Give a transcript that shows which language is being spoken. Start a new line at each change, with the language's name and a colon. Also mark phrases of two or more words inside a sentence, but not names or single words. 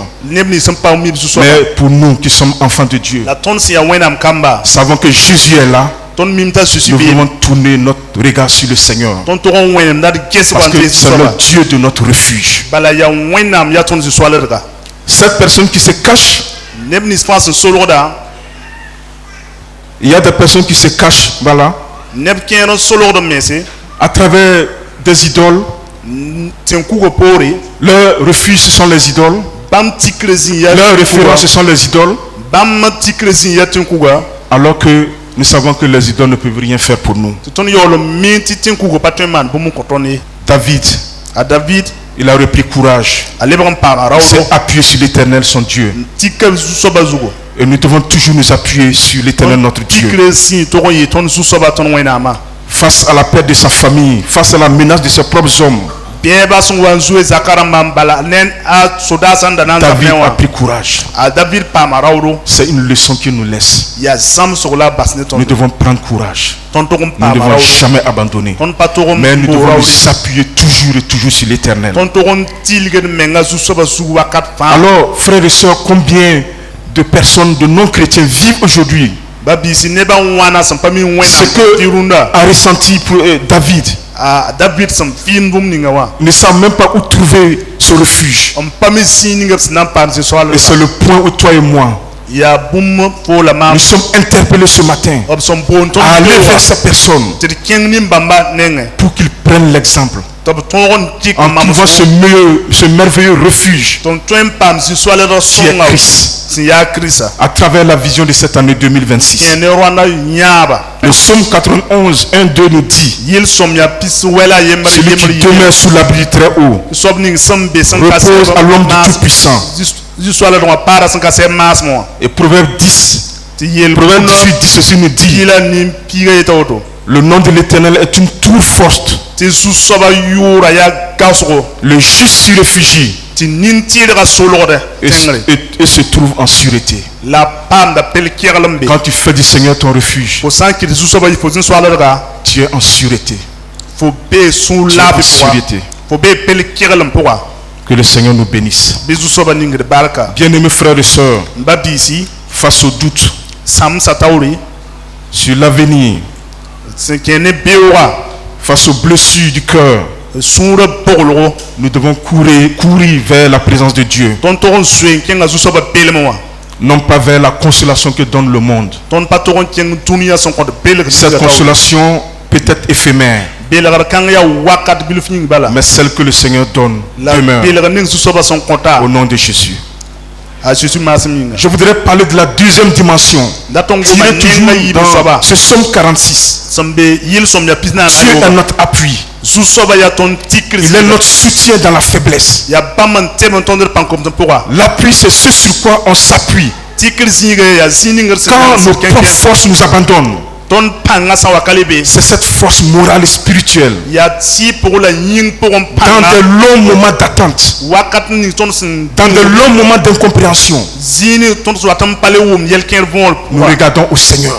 French: Mais pour nous qui sommes enfants de Dieu, savons que Jésus est là. Nous voulons tourner notre regard sur le Seigneur, parce que c'est le Dieu de notre refuge. Cette personne qui se cache,
Mossi: neb nis fãa sẽn solgda
French: il y a des personnes qui se cachent, voilà,
Mossi: neb kẽer n solgd n mense
French: à travers des idoles.
Mossi: tẽn kugã poore
French: Leur refuge, ce sont les idoles.
Mossi: bãmb tikr zĩ ya
French: Leur référence, ce sont les idoles.
Mossi: bãmb tikr zĩ ya tẽn kugã
French: Alors que nous savons que les idoles ne peuvent rien faire pour nous.
Mossi: tɩ tõnd yaool n mi tɩ tẽn kugã pa tõe n maan bũmb n kõ tõnd ye.
French: David,
Mossi: A David
French: il a repris courage.
Mossi: a lebg n paama
French: Il
Mossi: raoolo
French: s'est appuyé sur l'Éternel, son Dieu.
Mossi: n tik zu-soabã zugu
French: Et nous devons toujours nous appuyer sur l'Éternel, notre Dieu.
Mossi: tikr zĩ tog n yɩ tõnd zu-soabã tõnd wẽnnaamã
French: Face à la perte de sa famille, face à la menace de ses propres hommes,
Mossi: bẽebã sẽn wa n zoe zakã rãmbã n bala ne a sodaasã n da na n zab David ne a wã
French: pris courage.
Mossi: a David paama raoolo
French: C'est une leçon qu'il nous laisse.
Mossi: yaa zãmsg la a bas ne
French: Nous
Mossi: tõnd
French: devons prendre courage.
Mossi: tõnd tog n
French: Nous ne
Mossi: paama
French: devons
Mossi: raoolo
French: jamais abandonner.
Mossi: tõnd pa tog n
French: Mais nous
Mossi: boog
French: devons
Mossi: raoole
French: nous appuyer toujours et toujours sur l'Éternel.
Mossi: tõnd tog n tilgd menga zu-soabã zugu wakat fãa
French: Alors, frères et sœurs, combien de personnes, de non-chrétiens vivent aujourd'hui
Mossi: ba biisi nebã n wãna sẽn pa mi n
French: ce
Mossi: wẽna
French: que
Mossi: tɩ rũndã
French: a ressenti pour David?
Mossi: a David sẽn fiin bũmb ninga wã
French: Ne savent même pas où trouver ce refuge.
Mossi: n pa mi zĩ ninga b sẽn na n paam zĩ-soalã
French: Et c'est le point où toi et moi,
Mossi: yaa bũmb poola maam
French: nous sommes interpellés ce matin
Mossi: b sẽn boond tõnd
French: à aller
Mossi: beoogã
French: vers ces personnes
Mossi: tɩ d kẽng nin-bãmba nengẽ
French: pour qu'ils prennent l'exemple.
Mossi: tɩ b tõog n tɩk
French: En
Mossi: mam
French: trouvant ce merveilleux refuge
Mossi: tõnd tõe n paam zĩ-soalã
French: qui est
Mossi: sõnga
French: Christ,
Mossi: sẽn yaa Kirista
French: à travers la vision de cette année 2026.
Mossi: kẽ ne rõanda yãaba
French: Le psaume 91, 1, 2 nous dit:
Mossi: yɩl-sõm yaa pis wɛla a yembr
French: celui qui demeure sous l'abri du Très-Haut
Mossi: soab ning sẽn be sẽn ka
French: repose à l'homme du Tout-Puissant.
Mossi: zĩ-soalã dõngã paara sẽn ka sɛb maasmẽ wã
French: Et Proverbe 10,
Mossi: tɩ yel
French: Proverbe 18, 10 aussi nous dit:
Mossi: yɩla nin-piigã yeta woto
French: le nom de l'Éternel est une tour forte.
Mossi: tɩ zu-soabã yʋʋra yaa gaoosgo
French: Le juste s'y réfugie
Mossi: tɩ nin-tɩɩdgã solgd
French: et,
Mossi: tẽngre
French: et se trouve en sûreté.
Mossi: la paamda pel-kɛgl n be
French: Quand tu fais du Seigneur ton refuge,
Mossi: fo sã n kɩt zu-soabã fo zĩ-soaldga
French: tu es en sûreté.
Mossi: fo bee sũur
French: Tu es
Mossi: laafɩ
French: en
Mossi: pʋga
French: sûreté.
Mossi: fo bee pel-kɛgl n pʋga
French: Que le Seigneur nous bénisse.
Mossi: bɩ zu-soabã ningd barka
French: Bien-aimés frères et sœurs,
Mossi: n ba biisi
French: face au doute
Mossi: sãmsa taoore
French: sur l'avenir,
Mossi: sẽn kẽ ne beoogã
French: face aux blessures du cœur,
Mossi: sũurã boglgo
French: nous devons courir vers la présence de Dieu,
Mossi: tõnd tog n soe n kẽnga zu-soabã pelmẽ wã
French: non pas vers la consolation que donne le monde.
Mossi: tõnd pa tog n kẽng dũniyã sẽn kõt belg
French: Cette consolation peut être éphémère,
Mossi: belgd kãng yaa wakat bilf yĩng bala
French: mais celle que le Seigneur donne la demeure
Mossi: belg ning zu-soabã sẽn kõta
French: au nom de Jésus.
Mossi: a Jésus maasem yĩnga
French: Je voudrais parler de la deuxième dimension,
Mossi: da tõnd
French: qui
Mossi: goma
French: est
Mossi: nenga
French: toujours
Mossi: yɩɩd soaba
French: dans ce psaume 46.
Mossi: sẽn be yɩl-sõm yaa pis naam
French: Dieu est notre appui.
Mossi: zu-soabã yaa tõnd tikr
French: Il est notre soutien dans la faiblesse.
Mossi: yaa bãmb n teb n tõnd d pãn-komd pʋga
French: L'appui, c'est ce sur quoi on s'appuie.
Mossi: tikr zĩiga yaa zĩ ningr sẽn
French: Quand nos propres forces nous abandonnent,
Mossi: tõnd pãngã sã wa ka le be
French: c'est cette force morale et spirituelle.
Mossi: yaa tɩ pʋg la yĩng pʋg n
French: Dans
Mossi: pãnga
French: de longs moments d'attente,
Mossi: wakat ning tõnd sẽn
French: dans de longs moments d'incompréhension,
Mossi: zĩig tõnd sẽn wat n pa le wʋm yel-kẽer võor
French: nous regardons au Seigneur.